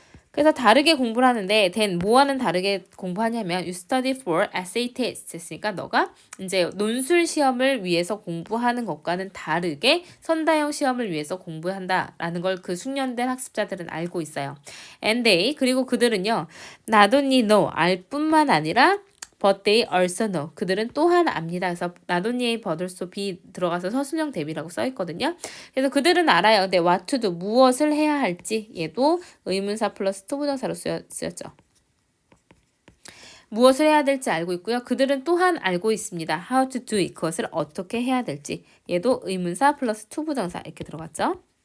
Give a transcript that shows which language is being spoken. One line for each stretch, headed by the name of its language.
Korean: 그래서 다르게 공부를 하는데 then 뭐와는 다르게 공부하냐면
English: you study for essay test
Korean: 했으니까 너가 이제 논술 시험을 위해서 공부하는 것과는 다르게 선다형 시험을 위해서 공부한다라는 걸 그 숙련된 학습자들은 알고 있어요.
English: And they,
Korean: 그리고 그들은요
English: not only know,
Korean: 알 뿐만 아니라
English: but they also know.
Korean: 그들은 또한 압니다. 그래서 not only but also be 들어가서 서술형 대비라고 써있거든요. 그래서 그들은 알아요. 근데
English: what to do,
Korean: 무엇을 해야 할지 얘도 의문사 플러스 to 부정사로 쓰였죠. 무엇을 해야 될지 알고 있고요. 그들은 또한 알고 있습니다.
English: how to do it,
Korean: 그것을 어떻게 해야 될지 얘도 의문사 플러스 to 부정사 이렇게 들어갔죠.